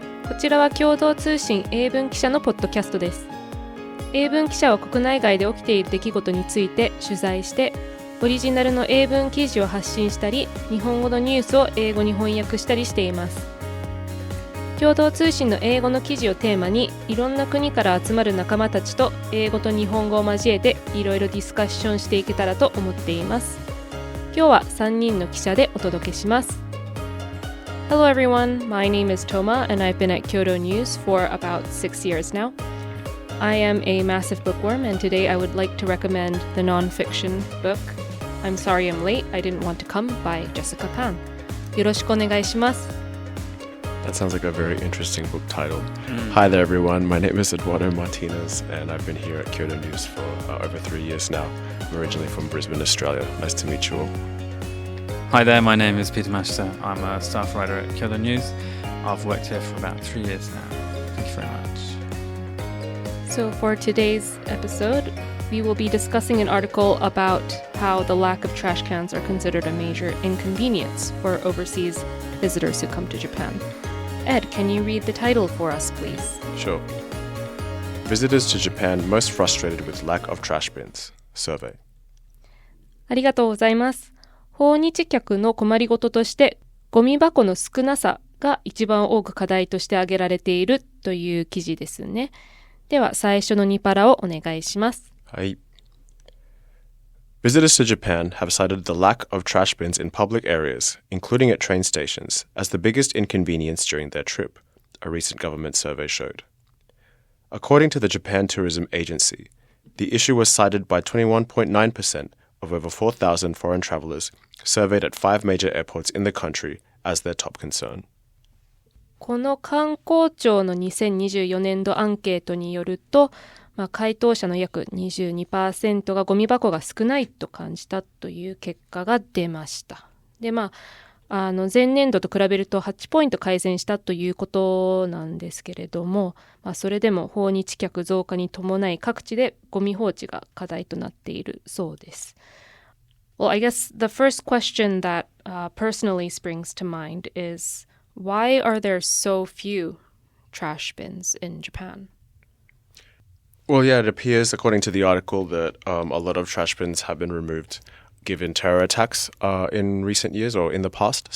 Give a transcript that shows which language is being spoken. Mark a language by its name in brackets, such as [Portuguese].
[Japanese] こちらは共同通信英文記者のポッドキャストです。英文記者は国内外で起きている出来事について取材してオリジナルの英文記事を発信したり、日本語のニュースを英語に翻訳したりしています。共同通信の英語の記事をテーマに、いろんな国から集まる仲間たちと英語と日本語を交えていろいろディスカッションしていけたらと思っています。今日は3人の記者でお届けします。 [English] Hello everyone, my name is Toma and I've been at Kyodo News for about 6 years now. I am a massive bookworm and today I would like to recommend the non-fiction book I'm Sorry I'm Late, I Didn't Want to Come by Jessica Pan. [Japanese] よろしくお願いします。 [English] That sounds like a very interesting book title. Hi there, everyone. My name is Eduardo Martinez, and I've been here at Kyodo News for over 3 years now. I'm originally from Brisbane, Australia. Nice to meet you all. Hi there, my name is Peter Mashter. I'm a staff writer at Kyodo News. I've worked here for about 3 years now. Thank you very much. So for today's episode, we will be discussing an article about how the lack of trash cans are considered a major inconvenience for overseas visitors who come to Japan.Ed, can you read the title for us, please? Sure. Visitors to Japan most frustrated with lack of trash bins. Survey. [Japanese] ありがとうございます。訪日客の困りごととして、ゴミ箱の少なさが一番多く課題として挙げられているという記事ですね。では、最初の2パラをお願いします。はい。 [English] Visitors to Japan have cited the lack of trash bins in public areas, including at train stations, as the biggest inconvenience during their trip, a recent government survey showed. According to the Japan Tourism Agency, the issue was cited by 21.9% of over 4,000 foreign travelers surveyed at 5 major airports in the country as their top concern. [Japanese] この観光庁の2024年度アンケートによると、回答者の約 22% がゴミ箱が少ないと感じたという結果が出ました。で、前年度と比べると8ポイント改善したということなんですけれども、それでも訪日客増加に伴い各地でゴミ放置が課題となっているそうです。 [English] Well, I guess the first question that personally springs to mind is, why are there so few trash bins in Japan?Well, yeah, it appears, according to the article, that a lot of trash bins have been removed given terror attacks in recent years or in the past.